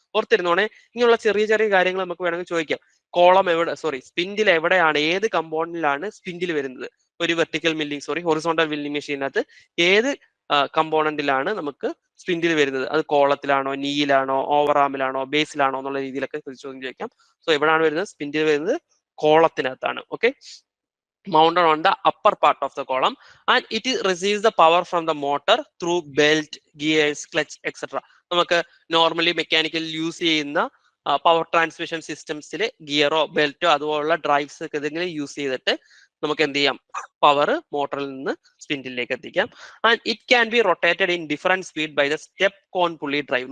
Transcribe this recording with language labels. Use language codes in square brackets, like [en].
[ml] ഓർത്തിരുന്നോണെ, ഇങ്ങനെയുള്ള ചെറിയ ചെറിയ കാര്യങ്ങൾ നമുക്ക് വേണമെങ്കിൽ ചോദിക്കാം. സ്പിൻഡിൽ എവിടെയാണ്, ഏത് കമ്പോണന്റിലാണ് സ്പിൻഡിൽ വരുന്നത്? ഒരു ഹൊറിസോണ്ടൽ മില്ലിംഗ് മെഷീനകത്ത് ഏത് കമ്പോണന്റിലാണ് നമുക്ക് സ്പിൻഡിൽ വരുന്നത്? അത് കോളത്തിലാണോ, നീയിലാണോ, ഓവർ ആമിലാണോ, ബേസിലാണോ എന്നുള്ള രീതിയിലൊക്കെ ചോദ്യം ചോദിക്കാം. സോ എവിടെയാണ് വരുന്നത്? സ്പിൻഡിൽ വരുന്നത് കോളത്തിനകത്താണ്. [en] Okay, mounted on the upper part of the column and it receives the power from the motor through belt, gears, clutch, etc. [ml] നമുക്ക് നോർമലി മെക്കാനിക്കൽ യൂസ് ചെയ്യുന്ന പവർ ട്രാൻസ്മിഷൻ സിസ്റ്റംസിൽ ഗിയറോ ബെൽറ്റോ അതുപോലുള്ള ഡ്രൈവ്സ് ഒക്കെ ഇതെങ്കിലും യൂസ് ചെയ്തിട്ട് നമുക്ക് എന്ത് ചെയ്യാം, പവർ മോട്ടറിൽ നിന്ന് സ്പിൻഡിലേക്ക് എത്തിക്കാം. [en] And it can be rotated in different speed by the step cone pulley drive.